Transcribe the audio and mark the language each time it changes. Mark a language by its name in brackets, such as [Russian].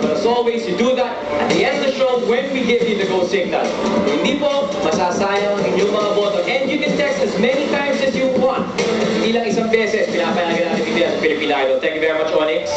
[English] But as always, you do that at the end of the show when we give you the Go Signal. [Filipino] Kung hindi po, masasayang ang inyong mga boto. [English] And you can text as many times as you want. [Filipino] Hindi lang isang beses, pinapayagan natin bigyan sa [English] Philippine Idol. Thank you very much, Onyx.